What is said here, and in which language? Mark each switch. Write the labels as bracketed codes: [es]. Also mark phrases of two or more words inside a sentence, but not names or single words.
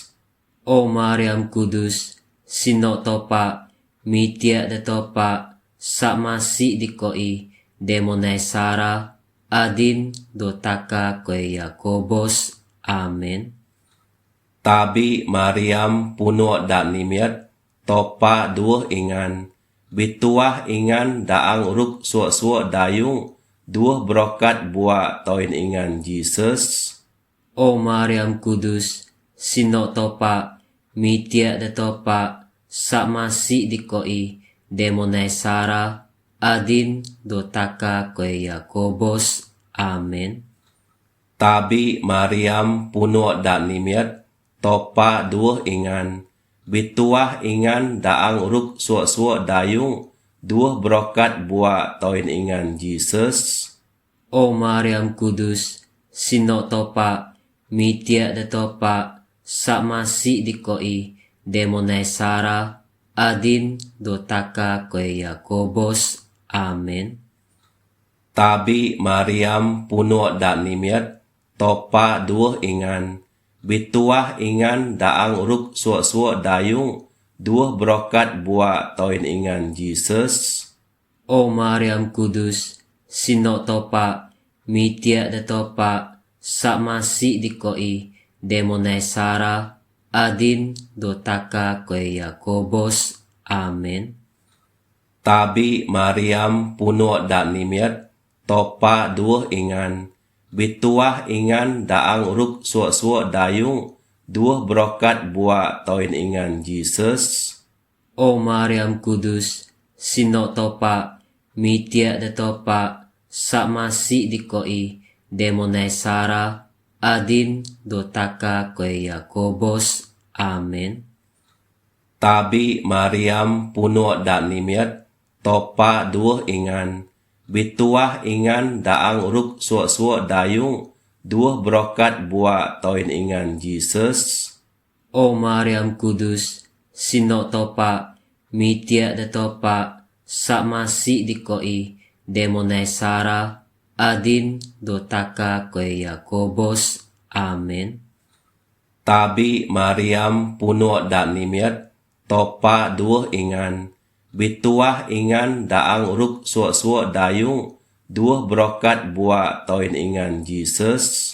[sdo] O Mariam Kudus, sino topa, mitia de topa, sakmasi dikoi, demonai Sara, adin dotaka koe Yakobos. Amen. Tabi Mariam puno da nimiat topa duah ingan. Bituah ingan daang ruk suak-suak dayung duah brokat buat toin ingan Jesus. O Mariam Kudus, sino topa, mitia de topa, sakmasi dikoi, demonai Sara, adin dotaka koe Yakobos. Amen. Tabi Mariam puno da nimiat topa duah ingan. Bituah ingan daang ruk suak-suak dayung duah brokat buat toin ingan Jesus. O Mariam Kudus, sino topa, mitia de topa, sakmasi dikoi, demonai Sara, adin dotaka koe Yakobos. Amen. Tabi Mariam puno da nimiat topa duah ingan. Bituah ingan daang ruk suak-suak dayung duah brokat buat toin ingan Jesus. O Mariam Kudus, sino topa, mitia de topa, sakmasi dikoi, demonai Sara, adin dotaka koe Yakobos. Amen. Tabi Mariam puno da nimiat topa duah ingan. Bituah ingan daang ruk suak-suak dayung duah brokat buat toin ingan Jesus. O Mariam Kudus, sino topa, mitia de topa, sakmasi dikoi, demonai Sara, adin dotaka koe Yakobos. Amen. Tabi Mariam puno da nimiat topa duah ingan. Bituah ingan daang ruk suak-suak dayung duah brokat buat toin ingan Jesus. O Mariam Kudus, sino topa, mitia de topa, sakmasi dikoi, demonai Sara, adin dotaka koe Yakobos. Amen. Tabi Mariam puno da nimiat topa duah ingan. Bituah ingan daang ruk suak-suak dayung duah brokat buat toin ingan Jesus.